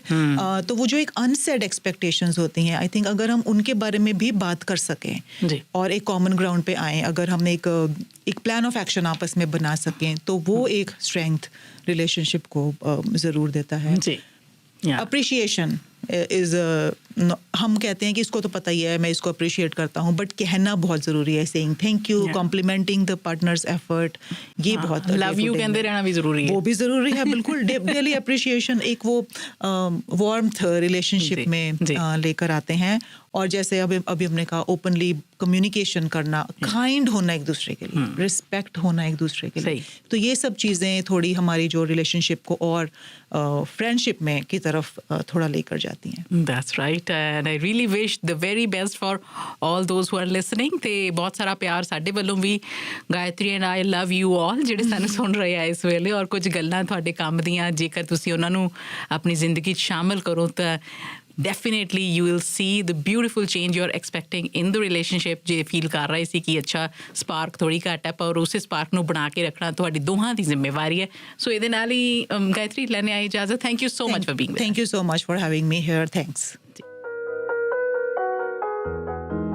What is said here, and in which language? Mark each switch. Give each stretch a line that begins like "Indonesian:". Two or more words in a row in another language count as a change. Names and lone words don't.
Hindi: तो वो जो एक
English: unsaid expectations
Hindi: होती हैं,
English: I think
Hindi: अगर हम उनके बारे में भी बात कर सकें और एक
English: common ground
Hindi: पे आएँ, अगर हम एक
English: plan of action
Hindi: आपस में बना सकें, तो वो एक
English: strength relationship
Hindi: को ज़रूर देता है।
English: appreciation is
Hindi: हम कहते हैं कि इसको तो पता ही है, मैं इसको अप्रिशिएट करता हूँ, बट कहना बहुत ज़रूरी है।
English: saying thank you, complimenting the partner's effort,
Hindi: ये बहुत
English: love you
Hindi: कहते रहना भी ज़रूरी है, वो भी ज़रूरी है। बिल्कुल,
English: daily appreciation
Hindi: एक वो
English: warmth relationship
Hindi: में लेकर आते हैं। और जैसे अभी हमने कहा,
English: openly communication
Hindi: करना, काइंड होना एक दूसरे के लिए, रिस्पेक्ट होना एक दूसरे के लिए, तो ये सब चीज़ें थोड़ी हमारी जो रिलेशनशिप को और फ्रेंडशिप में की तरफ थोड़ा लेकर जाती हैं।
English: That's right, and I really wish the very best for all those who are listening।
Punjabi: ਤੇ ਬਹੁਤ ਸਾਰਾ ਪਿਆਰ ਸਾਡੇ ਵੱਲੋਂ ਵੀ, ਗਾਇਤਰੀ
English: and I love you all
Punjabi: ਜਿਹੜੇ ਸਾਨੂੰ ਸੁਣ ਰਹੇ ਆ ਇਸ ਵੇਲੇ, ਔਰ ਕੁਝ ਗੱਲਾਂ ਤੁਹਾਡੇ ਕੰਮ ਦੀਆਂ ਜੇਕਰ ਤੁਸੀਂ ਉਹਨਾਂ ਨੂੰ ਆਪਣੀ ਜ਼ਿੰਦਗੀ 'ਚ ਸ਼ਾਮਿਲ ਕਰੋ ਤਾਂ
English: definitely you will see the beautiful change you're expecting in the relationship।
Punjabi: ਜੇ ਫੀਲ ਕਰ ਰਹੇ ਸੀ ਕਿ ਅੱਛਾ ਸਪਾਰਕ ਥੋੜੀ ਘੱਟ ਹੈ, ਪਰ ਉਸੇ ਸਪਾਰਕ ਨੂੰ ਬਣਾ ਕੇ ਰੱਖਣਾ ਤੁਹਾਡੀ ਦੋਹਾਂ ਦੀ ਜ਼ਿੰਮੇਵਾਰੀ ਹੈ। ਸੋ ਇਹਦੇ ਨਾਲ ਹੀ ਗਾਇਤਰੀ ਲੈਣੇ ਆਈ ਇਜਾਜ਼ਤ।
English: thank you so much for being. Thank you so much for having me here. थैंक्स।